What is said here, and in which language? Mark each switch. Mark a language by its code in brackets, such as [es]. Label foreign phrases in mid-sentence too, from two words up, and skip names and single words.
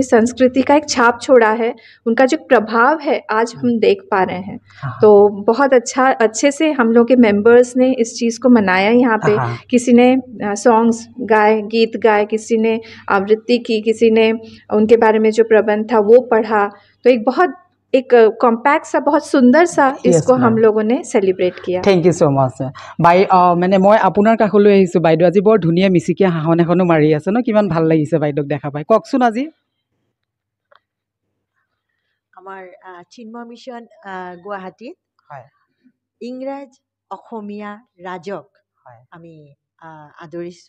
[hi] संस्कृति का एक छाप छोड़ा है उनका जो प्रभाव है आज हम देख पा रहे हैं तो बहुत अच्छे से हम लोग के मेंबर्स ने इस चीज़ को मनाया यहाँ पे किसी ने सॉन्ग्स गाए गीत गाए किसी ने आवृत्ति की किसी ने उनके बारे में जो प्रबंध था वो पढ़ा तो एक बहुत एक कॉम्पैक्ट सा बहुत सुंदर सा इसको हम लोगों ने सेलिब्रेट किया [en] thank you so much [hi] बाई मैंने मैं [as] আপোনাৰ কাষলৈ আহিছোঁ বাইদেউ আজি বৰ ধুনীয়া মিচিকিয়া হাঁহন এখনো মাৰি আছে ন কিমান ভাল লাগিছে বাইদেউক দেখা পাই কওকচোন আজি আমাৰ চিন্ময় মিছন গুৱাহাটীত ইংৰাজ অসমীয়া ৰাজক আমি আদৰিছোঁ